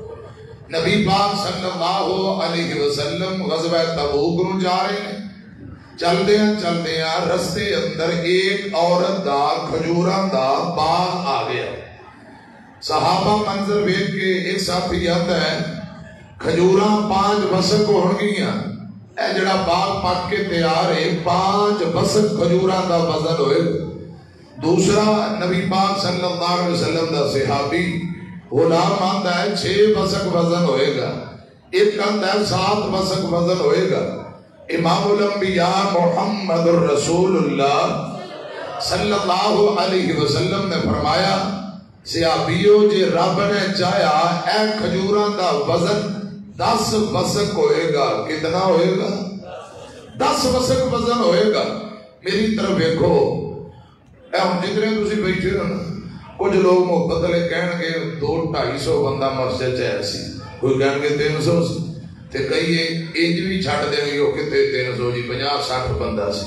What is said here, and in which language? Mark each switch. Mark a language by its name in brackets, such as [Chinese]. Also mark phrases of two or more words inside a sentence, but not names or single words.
[Punjabi] نبی پاک صلی اللہ علیہ وسلم غزوہ تبوک نو جا رہے ہیں چلدیاں رستے اندر ایک عورت دا کھجوراں دا باغ آ گیا. صحابہ منظر ویکھ کے ایک ساتھی آتا ہے کھجوراں 5 وسق ہون گیاں، اے جڑا باغ پک کے تیار ہے 5 وسق کھجوراں دا وزن ہوئے. دوسرا نبی پاک صلی اللہ علیہ وسلم دا صحابی غلام آتا ہے 6 وسق وزن ہوئے گا، ایک آتا ہے 7 وسق وزن ہوئے گا. امام الانبیاء محمد الرسول اللہ صلی اللہ علیہ وسلم نے فرمایا صحابیو جے رب نے چاہیا اے کھجوراں دا وزن 10 وسق ہوئے گا. کتنا ہوئے گا؟ 10 وسق وزن ہوئے گا. میری طرف دیکھو اے ہم جتنے تسی بیٹھے ہو نا، کچھ لوگ محبت لے کہن گے 200-250 بندہ مسجد چ ہے سی، کوئی کہن گے 300 سی، تے کئی انج بھی چھڑ دیں گے کہ 300 جی 50-60 بندہ سی.